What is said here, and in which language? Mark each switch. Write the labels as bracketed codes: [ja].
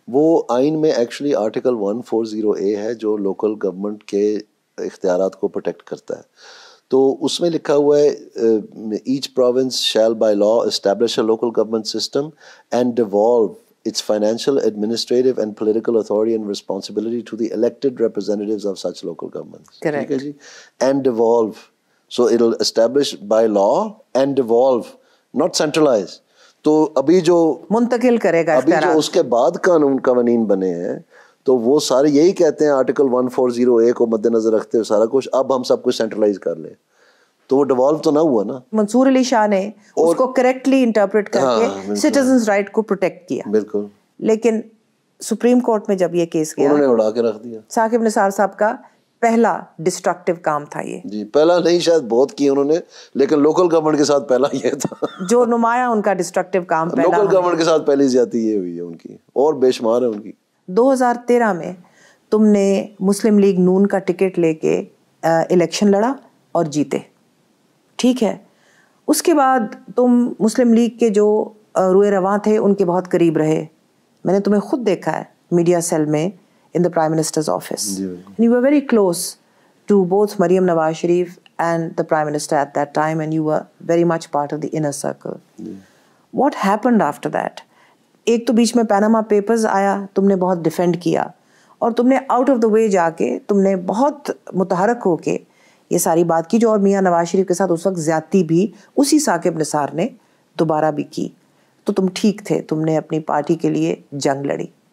[ur] وہ آئین میں ایکچولی آرٹیکل 140A ہے جو لوکل گورنمنٹ کے اختیارات کو پروٹیکٹ کرتا ہے۔ تو اس میں لکھا ہوا ہے [en] Each province shall by law establish a local government system and devolve its financial, administrative and political authority and responsibility to the elected representatives of such local governments. Correct. And devolve. So it'll establish by law and devolve, not centralize. [ur] تو ابھی جو منتقل کرے گا، ابھی جو اس کے بعد قوانین بنے ہیں تو وہ سارے یہی کہتے ہیں آرٹیکل 140A کو مد نظر رکھتے ہوئے سارا کچھ اب ہم سب کچھ سینٹرلائز کر لیں، تو وہ ڈیوالو تو نہ ہوا نا۔ منصور علی شاہ نے اس کو کریکٹلی انٹرپریٹ کر کے سٹیزنز رائٹ کو پروٹیکٹ کیا، بالکل۔ لیکن سپریم کورٹ میں جب یہ کیس گیا، انہوں نے اڑا کے رکھ دیا۔ ثاقب نثار صاحب کا پہلا ڈسٹرکٹیو کام تھا یہ، جی پہلا نہیں، شاید بہت کی انہوں نے، لیکن لوکل گورنمنٹ کے ساتھ پہلا یہ تھا جو نمایاں ان کا ڈسٹرکٹیو کام پہلا۔ لوکل گورنمنٹ کے ساتھ پہلی زیادتی یہ ہوئی ہے ان کی، اور بے شمار ہے ان کی۔ 2013 میں تم نے مسلم لیگ نون کا ٹکٹ لے کے الیکشن لڑا اور جیتے، ٹھیک ہے۔ اس کے بعد تم مسلم لیگ کے جو روئے رواں تھے ان کے بہت قریب رہے، میں نے تمہیں خود دیکھا ہے میڈیا سیل میں [en] in the Prime Minister's office. And you were very close to both Maryam Nawaz Sharif and the Prime Minister at that time, and you were very much part of the inner circle. What happened after that? [ur] ایک تو بیچ میں Panama papers آیا، تم نے بہت defend کیا، اور تم نے آؤٹ آف دا وے جا کے تم نے بہت متحرک ہو کے یہ ساری بات کی، جو اور میاں نواز شریف کے ساتھ اس وقت زیادتی بھی اسی ثاقب نثار نے دوبارہ بھی کی۔ تو تم ٹھیک تھے، تم نے اپنی پارٹی کے لیے جنگ لڑی،